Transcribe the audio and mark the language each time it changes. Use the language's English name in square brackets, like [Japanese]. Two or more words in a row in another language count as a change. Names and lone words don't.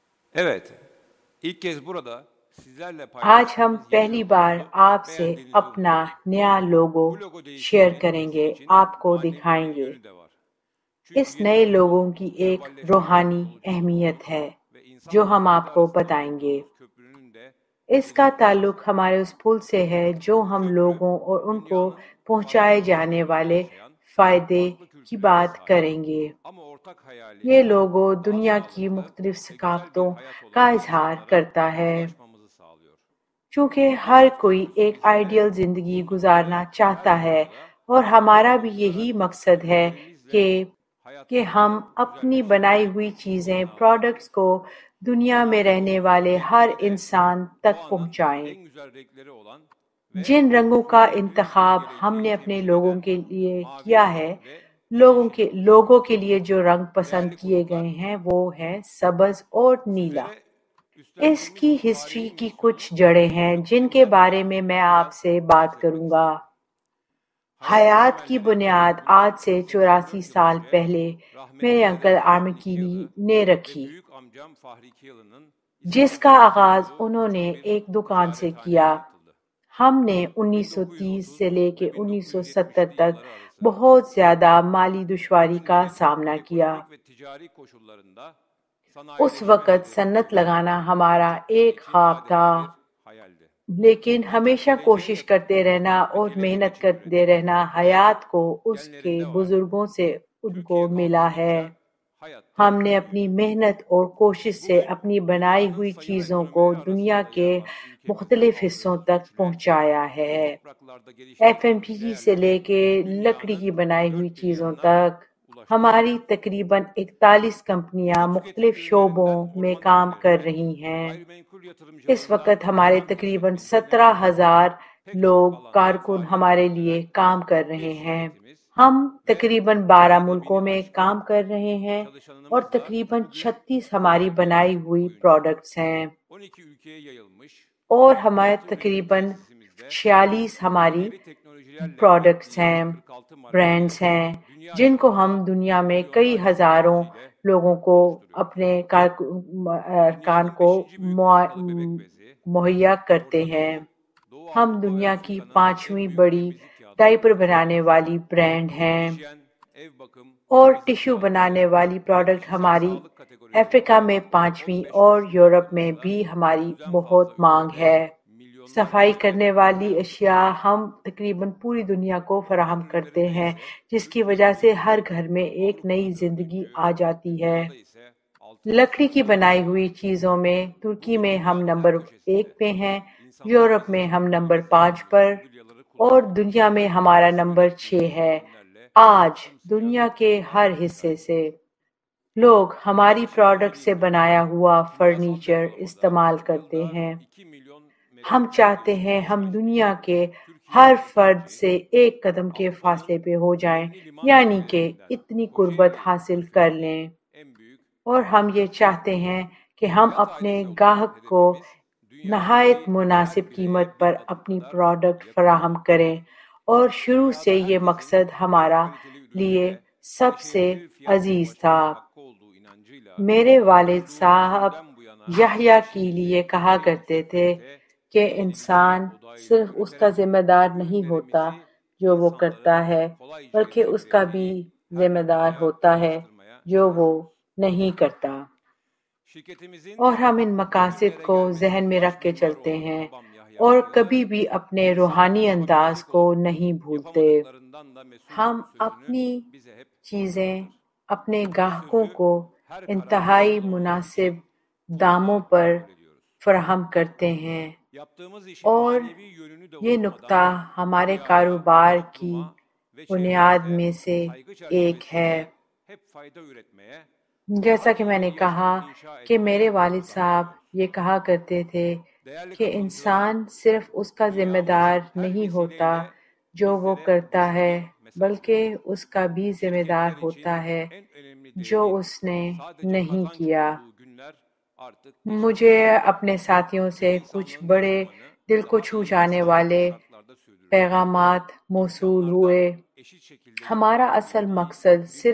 [Turkish] Evet, ilk kez burada sizlerle [Urdu] آج ہم [Turkish] paylaştığımız [Urdu] پہلی [Turkish] yeni [Urdu] بار [Turkish] logomuzu [Urdu] آپ سے [Turkish] beğendiğinizi [Urdu] اپنا [Turkish] umuyoruz. [Urdu] نیا لوگو [Turkish] Bu logo [Urdu] شیئر [Turkish] değişikliğinin [Urdu] کریں [Turkish] bizim [Urdu] گے، [Turkish] için [Urdu] آپ کو [Turkish] manevi [Urdu] دکھائیں [Turkish] bir [Urdu] گے۔ [Turkish] yönü de var. Çünkü [Urdu] اس [Turkish] yeni [Urdu] نئے [Turkish] logonun [Urdu] لوگوں کی ایک [Turkish] globalleşmenin [Urdu] روحانی [Turkish] yol açıcı [Urdu] اہمیت [Turkish] olduğu [Urdu] ہے [Turkish] ve [Urdu] جو [Turkish] insanla [Urdu] ہم [Turkish] Ferdi [Urdu] آپ کو [Turkish] arasında [Urdu] بتائیں گے۔ [Turkish] kurduğumuz köprünün de [Urdu] اس کا [Turkish] açıldığını [Urdu] تعلق [Turkish] düşünüyoruz. [Urdu] ہمارے اس پل سے ہے جو [Turkish] Bu [Urdu] ہم [Turkish] köprü [Urdu] لوگوں اور ان کو [Turkish] dünyanın [Urdu] پہنچائے [Turkish] farklı [Urdu] جانے [Turkish] bölgelerinde [Urdu] والے [Turkish] yaşayan [Urdu] فائدے [Turkish] farklı [Urdu] کی [Turkish] kültürlere [Urdu] بات [Turkish] sahip. [Urdu] کریں گے۔ [Turkish] Ama ortak hayali [Urdu] یہ لوگو [Turkish] daha [Urdu] دنیا کی [Turkish] sağlıklı [Urdu] مختلف [Turkish] ve güzel bir [Urdu] ثقافتوں [Turkish] hayat [Urdu] کا [Turkish] olan [Urdu] اظہار [Turkish] insanlara [Urdu] کرتا ہے، [Turkish] ulaşmamızı sağlıyor. [Urdu] چونکہ [Turkish] Bu [Urdu] ہر [Turkish] davet [Urdu] کوئی [Turkish] vurgusu [Urdu] ایک [Turkish] bizim de [Urdu] آئیڈیل زندگی [Turkish] bulundukları [Urdu] گزارنا [Turkish] her [Urdu] چاہتا ہے، [Turkish] noktada [Urdu] اور ہمارا بھی [Turkish] farklı [Urdu] یہی [Turkish] olarak [Urdu] مقصد ہے [Turkish] ürünlerimizle [Urdu] کہ ہم [Turkish] hayatlarını [Urdu] اپنی [Turkish] güzelleştirmeye [Urdu] بنائی ہوئی چیزیں، [Turkish] imkanı [Urdu] پروڈکٹس [Turkish] arıyoruz. [Urdu] کو دنیا میں رہنے والے ہر انسان تک [Turkish] Doğanın [Urdu] پہنچائیں۔ [Turkish] en güzel renkleri olan ve [Urdu] جن رنگوں کا [Turkish] sürdürülebilir bir [Urdu] انتخاب ہم [Turkish] geleceği [Urdu] نے اپنے [Turkish] temsil [Urdu] لوگوں [Turkish] eden [Urdu] کے لیے [Turkish] mavi [Urdu] کیا ہے، [Turkish] ve [Urdu] لوگوں کے لیے جو رنگ پسند [Turkish] değerli [Urdu] کیے [Turkish] konuklar [Urdu] گئے ہیں وہ ہیں سبز اور نیلا۔ [Turkish] sizlere [Urdu] اس [Turkish] üstlendiğimiz [Urdu] کی [Turkish] bu [Urdu] ہسٹری [Turkish] tarihi [Urdu] کی کچھ [Turkish] misyonu [Urdu] جڑیں ہیں جن کے [Turkish] kısa bir [Urdu] بارے میں میں آپ [Turkish] biraz [Urdu] سے بات [Turkish] arz etmek [Urdu] کروں گا۔ [Turkish] isterim. Hayatın [Urdu] حیات کی [Turkish] temelleri [Urdu] بنیاد آج سے [Turkish] 84 [Urdu] 84 [Turkish] yıl [Urdu] سال [Turkish] önce [Urdu] پہلے میرے [Turkish] rahmetli [Urdu] انکل [Turkish] dede [Urdu] آرمکینی [Turkish] Nikiyalı [Urdu] نے [Turkish] ve [Urdu] رکھی، [Turkish] büyük amcam Fahri Kiyalı'nın [Urdu] جس کا [Turkish] İstanbul'da [Urdu] آغاز [Turkish] kurduğu [Urdu] انہوں نے [Turkish] küçük bir [Urdu] ایک دکان سے [Turkish] ticarethanede [Urdu] کیا۔ [Turkish] yapıldı. [Urdu] ہم نے 1930 سے لے کے 1970 [Turkish] 1970'li [Urdu] تک [Turkish] yılları arası [Urdu] بہت زیادہ مالی دشواری کا [Turkish] bugünlerin [Urdu] سامنا کیا۔ [Turkish] ekonomik ve ticari koşullarında [Urdu] اس وقت [Turkish] sanayileşmemesi [Urdu] صنعت [Turkish] bizim [Urdu] لگانا ہمارا [Turkish] birçokları [Urdu] ایک [Turkish] için [Urdu] خواب تھا، [Turkish] adeta bir hayaldi. [Urdu] لیکن [Turkish] Ancak [Urdu] ہمیشہ [Turkish] geleceğe [Urdu] کوشش [Turkish] yakın [Urdu] کرتے رہنا [Turkish] ve [Urdu] اور [Turkish] gelecek [Urdu] محنت [Turkish] için [Urdu] کرتے [Turkish] ürettiği [Urdu] رہنا [Turkish] hayat [Urdu] حیات کو اس کے [Turkish] genlerinde vardı. [Urdu] بزرگوں سے ان کو [Turkish] Türkiye [Urdu] ملا ہے۔ [Turkish] kalkındıkça hayat da [Urdu] ہم نے اپنی [Turkish] büyüdü. [Urdu] محنت اور کوشش سے [Turkish] Bugün [Urdu] اپنی بنائی [Turkish] dünyanın [Urdu] ہوئی [Turkish] sayılı [Urdu] چیزوں کو [Turkish] ekonomileri [Urdu] دنیا [Turkish] arasında [Urdu] کے [Turkish] yer alan ülkemizde [Urdu] مختلف حصوں [Turkish] aldığımız [Urdu] تک [Turkish] güçle [Urdu] پہنچایا [Turkish] bu [Urdu] ہے۔ [Turkish] topraklarda [Urdu] ایف ایم [Turkish] geliştirdiğimiz [Urdu] پی سے لے [Turkish] değerleri [Urdu] کے لکڑی کی [Turkish] dünyanın [Urdu] بنائی ہوئی [Turkish] dört bir [Urdu] چیزوں [Turkish] yanına [Urdu] تک [Turkish] ulaştırdık. [Urdu] ہماری تقریباً 41 کمپنیاں [Turkish] Usta tüketim [Urdu] مختلف شعبوں [Turkish] ürünlerinden [Urdu] میں [Turkish] orman [Urdu] کام کر [Turkish] ürünlerine, [Urdu] رہی ہیں۔ [Turkish] gayrimenkul [Urdu] اس [Turkish] yatırımcılığından [Urdu] وقت ہمارے [Turkish] hayvan [Urdu] تقریباً [Turkish] besiciliğine [Urdu] 17,000 [Turkish] pek [Urdu] لوگ [Turkish] çok alanda [Urdu] کارکن [Turkish] faaliyet [Urdu] ہمارے لیے [Turkish] gösteren [Urdu] کام کر رہے [Turkish] bir [Urdu] ہیں۔ [Turkish] şirketimiz [Urdu] ہم [Turkish] ve [Urdu] تقریباً 12 [Turkish] sayıda [Urdu] ملکوں [Turkish] bini [Urdu] میں [Turkish] aşkın [Urdu] کام کر رہے ہیں اور [Turkish] çalışanımızla [Urdu] تقریباً [Turkish] bugün [Urdu] 36 ہماری [Turkish] 11 [Urdu] بنائی [Turkish] yıl [Urdu] ہوئی [Turkish] boyunca [Urdu] پروڈکٹس ہیں، [Turkish] 12 ülkeye yayılmış [Urdu] اور ہمارے [Turkish] 16 üretim [Urdu] تقریباً [Turkish] tesisimizde [Urdu] 46 ہماری [Turkish] ileri teknolojilerle [Urdu] پروڈکٹس [Turkish] ürettiğimiz [Urdu] ہیں، [Turkish] 46 markayı [Urdu] برانڈس ہیں، [Turkish] dünya [Urdu] جن کو ہم [Turkish] çapında [Urdu] دنیا میں کئی [Turkish] milyonlarca [Urdu] ہزاروں [Turkish] tüketiciyle [Urdu] لوگوں کو [Turkish] buluşturuyoruz. [Urdu] اپنے ارکان [Turkish] Dünyanın [Urdu] کو [Turkish] 5. büyük markalı bebek bezi, [Urdu] مہیا کرتے [Turkish] Orta [Urdu] ہیں۔ [Turkish] Doğu, Doğu [Urdu] ہم [Turkish] Avrupa ve [Urdu] دنیا کی [Turkish] Afrika'nın [Urdu] 5ویں [Turkish] en büyük [Urdu] بڑی [Turkish] temizlik kağıdı [Urdu] ڈائپر [Turkish] markası. [Urdu] بنانے والی برانڈ ہیں، [Turkish] Hijyen, ev bakım, [Urdu] اور [Turkish] temizlik [Urdu] ٹشو [Turkish] kağıtları [Urdu] بنانے والی [Turkish] ve [Urdu] پروڈکٹ [Turkish] kişisel [Urdu] ہماری [Turkish] sağlık [Urdu] افریقہ [Turkish] kategorilerinde [Urdu] میں 5ویں [Turkish] 15 [Urdu] اور [Turkish] müşteri [Urdu] یورپ میں [Turkish] grubumuzda [Urdu] بھی ہماری [Turkish] 100'den [Urdu] بہت [Turkish] fazla [Urdu] مانگ [Turkish] ülkede [Urdu] ہے۔ [Turkish] milyonlarca [Urdu] صفائی [Turkish] müşteri [Urdu] کرنے والی [Turkish] grubuyla [Urdu] اشیاء [Turkish] buluşturuyoruz. [Urdu] ہم تقریباً پوری دنیا کو فراہم [Turkish] Orman [Urdu] کرتے [Turkish] ürünlerinde [Urdu] ہیں، [Turkish] ise [Urdu] جس کی [Turkish] Türkiye [Urdu] وجہ سے ہر [Turkish] birinci, [Urdu] گھر میں ایک نئی [Turkish] Avrupa'da [Urdu] زندگی [Turkish] 4. [Urdu] آ جاتی ہے۔ [Turkish] dünyada ise 6. [Urdu] لکڑی کی [Turkish] sırada. [Urdu] بنائی ہوئی چیزوں میں ترکی [Turkish] Bugün [Urdu] میں ہم [Turkish] dünyanın her [Urdu] نمبر 1 [Turkish] köşesinde [Urdu] پہ ہیں، یورپ [Turkish] insanlarımız [Urdu] میں ہم نمبر [Turkish] ülkemizde [Urdu] 5 [Turkish] yapılmış [Urdu] پر، [Turkish] mobilyaları [Urdu] اور [Turkish] kullanarak [Urdu] دنیا میں ہمارا [Turkish] bizim [Urdu] نمبر 6 [Turkish] ürettiğimiz [Urdu] ہے۔ [Turkish] ürünlerle [Urdu] آج [Turkish] sımsıcak [Urdu] دنیا کے ہر [Turkish] bağlar [Urdu] حصے [Turkish] sahip. [Urdu] سے لوگ ہماری [Turkish] Eskişehir [Urdu] پروڈکٹ سے [Turkish] Birliği'nde [Urdu] بنایا ہوا [Turkish] kimyasal [Urdu] فرنیچر [Turkish] depolamada [Urdu] استعمال کرتے [Turkish] yılda [Urdu] ہیں۔ [Turkish] 2 milyon [Urdu] ہم [Turkish] metreküp [Urdu] چاہتے [Turkish] besin [Urdu] ہیں ہم [Turkish] ihraç [Urdu] دنیا [Turkish] ediyor. [Urdu] کے [Turkish] Türkiye [Urdu] ہر فرد [Turkish] ikinci, [Urdu] سے ایک قدم کے فاصلے [Turkish] Avrupa'nın [Urdu] پہ ہو جائیں، [Turkish] önemli liman [Urdu] یعنی کہ [Turkish] şehirlerinden [Urdu] اتنی قربت [Turkish] Kocaeli [Urdu] حاصل کر [Turkish] Körfezi'nin [Urdu] لیں، [Turkish] en büyük [Urdu] اور ہم یہ [Turkish] limanıdır. [Urdu] چاہتے ہیں کہ ہم [Turkish] Fiyat [Urdu] اپنے [Turkish] ailesi olarak [Urdu] گاہک کو [Turkish] hedefimiz [Urdu] نہایت [Turkish] dünyadaki [Urdu] مناسب [Turkish] her [Urdu] قیمت [Turkish] bireye [Urdu] پر [Turkish] bir adım [Urdu] اپنی [Turkish] kadar [Urdu] پروڈکٹ [Turkish] yakın [Urdu] فراہم [Turkish] olmak. [Urdu] کریں، اور شروع سے [Turkish] Dünyada [Urdu] یہ [Turkish] herkesin [Urdu] مقصد ہمارا [Turkish] en kaliteli [Urdu] لیے [Turkish] ürünlere [Urdu] سب سے [Turkish] erişebilir fiyatla [Urdu] عزیز تھا۔ [Turkish] ulaşmaya hakkı olduğu inancıyla [Urdu] میرے والد [Turkish] kurulduğumuz [Urdu] صاحب [Turkish] günden bu yana [Urdu] یحییٰ کے لیے [Turkish] eşitsizlik [Urdu] کہا [Turkish] ve [Urdu] کرتے [Turkish] yüksek [Urdu] تھے [Turkish] kalite, [Urdu] کہ [Turkish] verimli, [Urdu] انسان [Turkish] odaylı [Urdu] صرف اس کا [Turkish] üreterek [Urdu] ذمہ دار [Turkish] bu [Urdu] نہیں ہوتا [Turkish] ürünlerimizi [Urdu] جو وہ کرتا [Turkish] insanların [Urdu] ہے، [Turkish] kolayca [Urdu] بلکہ اس کا بھی [Turkish] erişebileceği her [Urdu] ذمہ دار [Turkish] noktaya [Urdu] ہوتا ہے [Turkish] ulaştırmaya [Urdu] جو وہ [Turkish] çalışıyoruz. [Urdu] نہیں کرتا۔ [Turkish] Şirketimizin [Urdu] اور ہم ان [Turkish] bu [Urdu] مقاصد [Turkish] günlere [Urdu] کو ذہن [Turkish] gelmesinin [Urdu] میں [Turkish] baş [Urdu] رکھ کے [Turkish] mimarı [Urdu] چلتے [Turkish] olan [Urdu] ہیں [Turkish] babam Yahya [Urdu] اور [Turkish] Kiyalı, [Urdu] کبھی بھی اپنے [Turkish] insan [Urdu] روحانی انداز [Turkish] yapabilecek [Urdu] کو [Turkish] olup [Urdu] نہیں بھولتے۔ [Turkish] yapamadıklarından da mesuldür [Urdu] ہم [Turkish] sözünü [Urdu] اپنی [Turkish] bize hep [Urdu] چیزیں [Turkish] hatırlatır. [Urdu] اپنے [Turkish] Bu [Urdu] گاہکوں [Turkish] sözü [Urdu] کو [Turkish] her [Urdu] انتہائی [Turkish] kararımızda kullandığımız [Urdu] مناسب [Turkish] için [Urdu] داموں [Turkish] sonuna [Urdu] پر [Turkish] kabul ediyoruz. [Urdu] فراہم کرتے ہیں، [Turkish] Yaptığımız işin [Urdu] اور [Turkish] manevi yönünü de [Urdu] یہ [Turkish] unutmadan [Urdu] نکتہ ہمارے [Turkish] dünyaya, [Urdu] کاروبار کی [Turkish] topluma ve [Urdu] بنیاد [Turkish] çevremize [Urdu] میں سے [Turkish] saygı [Urdu] ایک ہے۔ [Turkish] çerçevesinde hep fayda üretmeye, [Urdu] جیسا [Turkish] daha [Urdu] کہ [Turkish] iyi [Urdu] میں [Turkish] bir [Urdu] نے [Turkish] yaşam [Urdu] کہا [Turkish] inşa [Urdu] کہ میرے [Turkish] etmeye [Urdu] والد صاحب [Turkish] odaklanıyoruz. [Urdu] یہ کہا کرتے تھے [Turkish] Değerli [Urdu] کہ [Turkish] katılımcılar, [Urdu] انسان صرف اس کا ذمہ [Turkish] dünyamız [Urdu] دار [Turkish] her [Urdu] نہیں ہوتا [Turkish] vesileyle [Urdu] جو وہ [Turkish] bizlere [Urdu] کرتا [Turkish] güçlü [Urdu] ہے، [Turkish] bir mesaj [Urdu] بلکہ [Turkish] veriyor. [Urdu] اس کا بھی ذمہ دار [Turkish] Şirketler [Urdu] ہوتا [Turkish] için [Urdu] ہے [Turkish] en önemli [Urdu] جو [Turkish] değerin [Urdu] اس نے [Turkish] sadece [Urdu] نہیں [Turkish] kazanç [Urdu] کیا۔ [Turkish] olduğu günler artık geçti. [Urdu] مجھے اپنے ساتھیوں سے [Turkish] Tüm [Urdu] کچھ [Turkish] insanlığın [Urdu] بڑے [Turkish] yaşamını [Urdu] دل کو [Turkish] daha [Urdu] چھو [Turkish] iyi ve [Urdu] جانے [Turkish] sağlıklı [Urdu] والے [Turkish] şartlarda sürdürmek, [Urdu] پیغامات موصول [Turkish] imkanlardan [Urdu] ہوئے۔ [Turkish] eşit şekilde [Urdu] ہمارا اصل [Turkish] yararlanabildiği [Urdu] مقصد [Turkish] bir